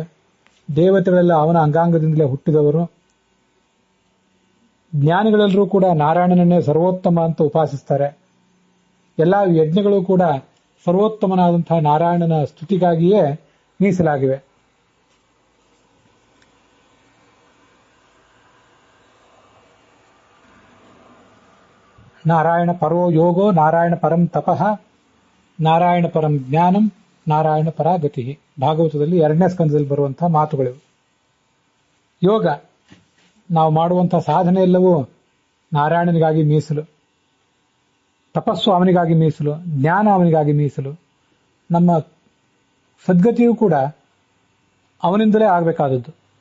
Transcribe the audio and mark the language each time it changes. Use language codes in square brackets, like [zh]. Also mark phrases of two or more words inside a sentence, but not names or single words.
[kn] ದೇವತೆಗಳೆಲ್ಲ ಅವನ ಅಂಗಾಂಗದಿಂದಲೇ ಹುಟ್ಟಿದವರು. ಜ್ಞಾನಿಗಳೆಲ್ಲರೂ ಕೂಡ ನಾರಾಯಣನನ್ನೇ ಸರ್ವೋತ್ತಮ ಅಂತ ಉಪಾಸಿಸ್ತಾರೆ. ಎಲ್ಲ ಯಜ್ಞಗಳು ಕೂಡ ಸರ್ವೋತ್ತಮನಾದಂತಹ ನಾರಾಯಣನ ಸ್ತುತಿಗಾಗಿಯೇ ಮೀಸಲಾಗಿವೆ. [sa] ನಾರಾಯಣ ಪರೋ ಯೋಗೋ ನಾರಾಯಣ ಪರಂ ತಪಃ ನಾರಾಯಣ ಪರಂ ಜ್ಞಾನಂ ನಾರಾಯಣ ಪರ ಗತಿ. [kn] ಭಾಗವತದಲ್ಲಿ 2ನೇ ಸ್ಕಂದದಲ್ಲಿ ಬರುವಂತಹ ಮಾತುಗಳಿವು. ಯೋಗ, ನಾವು ಮಾಡುವಂತಹ ಸಾಧನೆ ಎಲ್ಲವೂ ನಾರಾಯಣನಿಗಾಗಿ ಮೀಸಲು. ತಪಸ್ಸು ಅವನಿಗಾಗಿ ಮೀಸಲು, ಜ್ಞಾನ ಅವನಿಗಾಗಿ ಮೀಸಲು. ನಮ್ಮ ಸದ್ಗತಿಯೂ ಕೂಡ ಅವನಿಂದಲೇ ಆಗಬೇಕಾದದ್ದು.